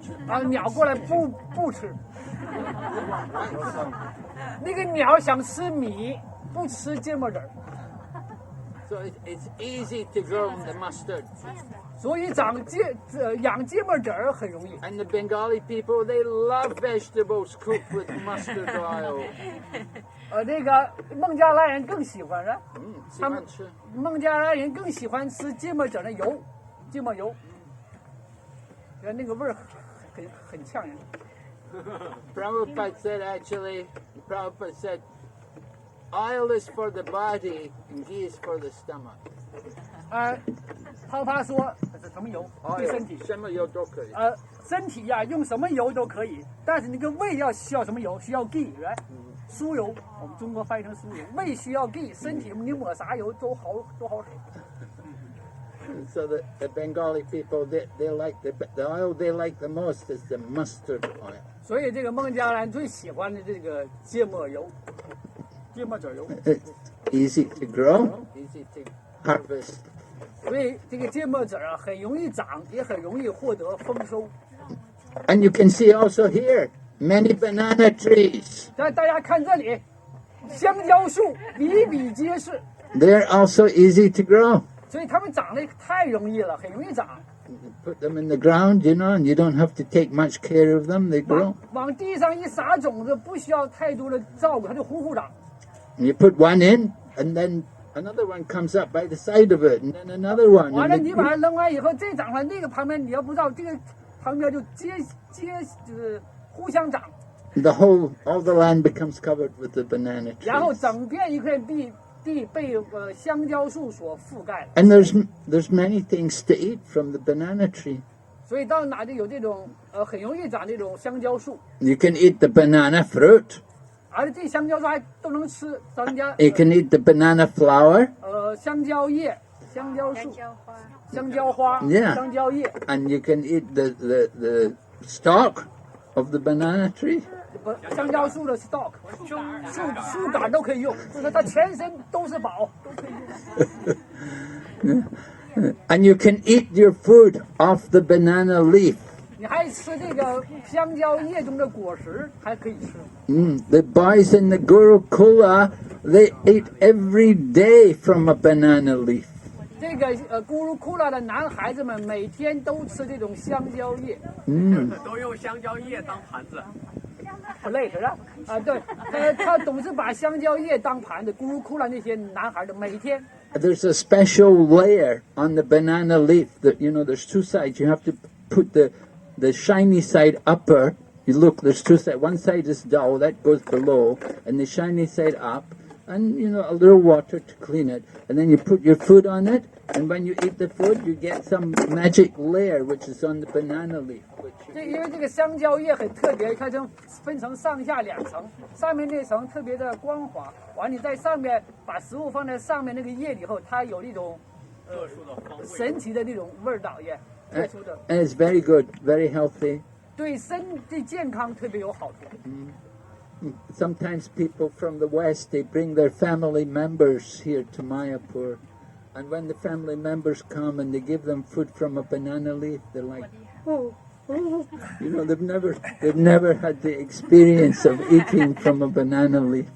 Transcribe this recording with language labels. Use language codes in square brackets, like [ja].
[zh] 啊，鸟过来不吃，那个鸟想吃米，不吃芥末籽儿。 [en] So it's easy to grow the mustard. [zh] 所以养芥末籽儿很容易。 [en] And the Bengali people, they love vegetables cooked with mustard oil. [zh] 这个孟加拉人更喜欢啊，他们喜欢吃。孟加拉人更喜欢吃芥末籽儿的油，芥末油，那个味儿很呛人。 [en] Prabhupada said oil is for the body and ghee is for the stomach. [zh] 泡泡说是什么油对身体？什么油都可以。身体呀、用什么油都可以，但是那个胃需要什么油？需要 ghee， 酥油，我们中国翻译成酥油。胃需要 ghee， 身体你抹啥油都好使。 [en] So the Bengali people, they like the oil they like the most is the mustard oil. [zh] 所以这个孟加拉人最喜欢的这个芥末油，芥末籽油。 [en] It's easy to grow, easy to harvest. [zh] 所以这个芥末籽啊，很容易长，也很容易获得丰收。 [en] And you can see also here many banana trees. [zh] 大家看这里，香蕉树比比皆是， [en] They're also easy to grow. [zh] 所以它们长得太容易了，很容易长。 [en] Put them in the ground, and you don't have to take much care of them. They grow. [zh] 往地上一撒种子，不需要太多的照顾，它就呼呼长。 [en] And you put one in, and then another one comes up by the side of it, and then another one. [zh] 完了， [en] And [zh] 你把它扔完以后，这长出来，那个旁边你要不知道，这个旁边就就是互相长， [en] all the land becomes covered with the banana [zh] 然后 [en] trees. [zh] 整片一片地被香蕉树所覆盖。 [en] And there's many things to eat from the banana tree. [zh] 所以到哪里有这种很容易长这种香蕉树， [en] You can eat the banana fruit. [zh] 而且这香蕉树还都能吃，咱家 [en] You can eat the banana flower, [zh] 香蕉叶、香蕉树、香蕉花、 [en] Yeah. [zh] 香蕉叶， [en] and you can eat the stalk of the banana tree. [zh] 不，香蕉树的 stalk 树杆都可以用，就是它全身都是宝，都可以用。 [en] And you can eat your food off the banana leaf. [zh] 你还吃这个香蕉叶中的果实，还可以吃。 [en] The boys in the Gurukula, they ate every day from a banana leaf. [zh] 这个咕噜库拉的男孩子们每天都吃这种香蕉叶，都用香蕉叶当盘子。不累是吧？对，他总是把香蕉叶当盘子。咕噜库拉那些男孩的每天。 [en] There's a special layer on the banana leaf that, there's two sides. You have to put the shiny side upper. You look, there's two sides. One side is dull, that goes below, and the shiny side up, and, a little water to clean it. And then you put your food on it, and when you eat the food, you get some magic layer, which is on the banana leaf. [zh] 因为这个香蕉叶很特别，它分成上下两层，上面那层特别的光滑，完你在上面把食物放在上面那个叶里后，它有那种神奇的那种味道也特殊的。 [en] And it's very good, very healthy. [zh] 对身体健康特别有好处。 [en] Sometimes people from the West, they bring their family members here to Mayapur. And when the family members come and they give them food from a banana leaf, they're like, oh. They've never had the experience of eating from a banana leaf.